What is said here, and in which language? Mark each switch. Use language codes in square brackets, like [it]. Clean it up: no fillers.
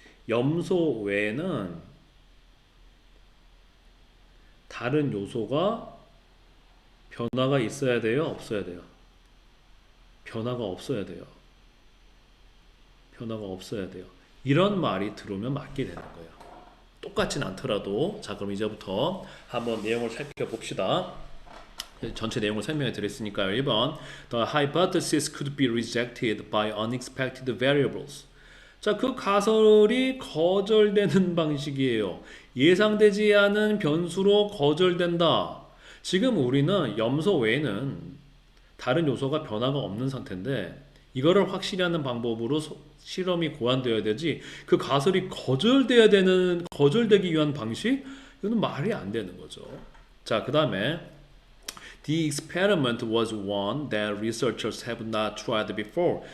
[ko] 염소 외에는 다른 요소가 변화가 있어야 돼요? 없어야 돼요? 변화가 없어야 돼요. 변화가 없어야 돼요. 이런 말이 들어오면 맞게 되는 거예요. 똑같진 않더라도. 자, 그럼 이제부터 한번 내용을 살펴봅시다. 전체 내용을 설명해 드렸으니까요. [en] 1번 The hypothesis could be rejected by unexpected variables. [ko] 자, 그 가설이 거절되는 방식이에요. 예상되지 않은 변수로 거절된다. 지금 우리는 염소 외에는 다른 요소가 변화가 없는 상태인데 이거를 확실히 하는 방법으로 실험이 고안되어야 되지 그 가설이 거절되기 위한 방식? 이거는 말이 안 되는 거죠. 자, 그 다음에 [en] The experiment was one that researchers have not tried before.